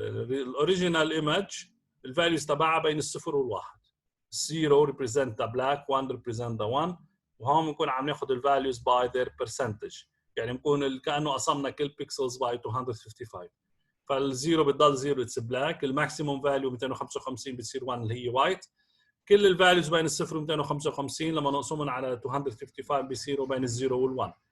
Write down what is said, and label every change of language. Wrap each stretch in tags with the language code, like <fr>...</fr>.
<ar>الاوريجينال ايمج الفاليوز تبعها بين الصفر والواحد.</ar> <en>0 represent the black, 1 represent the 1.</en> <ar>وهون بنكون عم ناخذ الفاليوز by their percentage. يعني بنكون كانه قسمنا كل بيكسلز by 255. فالزيرو بتضل زيرو اتس بلاك، الماكسيموم فاليو 255 بتصير 1 اللي هي وايت. كل الفاليوز بين الصفر و 255 لما نقسمهم على 255 بيصيروا بين الزيرو وال1.</ar>